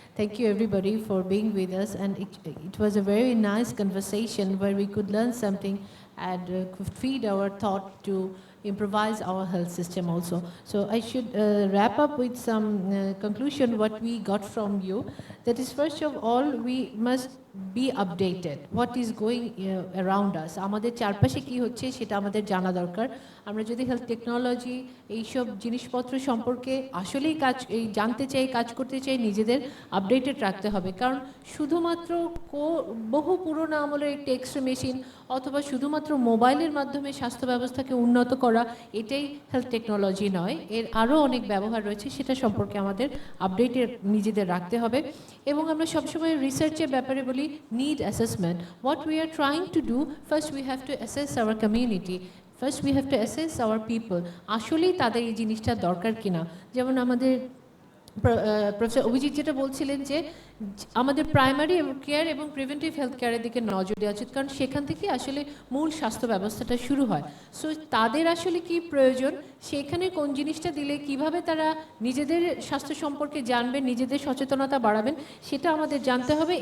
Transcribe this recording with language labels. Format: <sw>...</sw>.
<en>Thank you everybody for being with us, and it was a very nice conversation where we could learn something and could feed our thought to improvise our health system also. So I should wrap up with some conclusion what we got from you. That is, first of all, we must be updated. What is going around us?</en> <bn>আমাদের চারপাশে কি হচ্ছে সেটা আমাদের জানা দরকার। আমরা যদি হেলথ টেকনোলজি এইসব জিনিসপত্র সম্পর্কে আসলেই জানতে চাই, কাজ করতে চাই, নিজেদের আপডেটেড রাখতে হবে। কারণ শুধুমাত্র বহু পুরোনো আমলের একটি এক্সরে মেশিন অথবা শুধুমাত্র মোবাইলের মাধ্যমে স্বাস্থ্য ব্যবস্থাকে উন্নত করা এটাই হেলথ টেকনোলজি নয়, এর আরও অনেক ব্যবহার রয়েছে, সেটা সম্পর্কে আমাদের আপডেটেড নিজেদের রাখতে হবে। এবং আমরা সবসময় রিসার্চের ব্যাপারে বলি need assessment.</bn> <en>What we are trying to do, first we have to assess our community. First we have to assess our people.</en> <bn>আসলেই তাদের এই জিনিসটা দরকার কিনা। যেমন আমাদের প্রফেসর অভিজিৎ যেটা বলছিলেন যে আমাদের প্রাইমারি কেয়ার এবং প্রিভেন্টিভ হেলথ কেয়ারের দিকে নজর দেওয়া উচিত, কারণ সেখান থেকে আসলে মূল স্বাস্থ্য ব্যবস্থাটা শুরু হয়। সো তাদের আসলে কি প্রয়োজন, সেখানে কোন জিনিসটা দিলে কিভাবে তারা নিজেদের স্বাস্থ্য সম্পর্কে জানবেন, নিজেদের সচেতনতা বাড়াবেন, সেটা আমাদের জানতে হবে।</bn>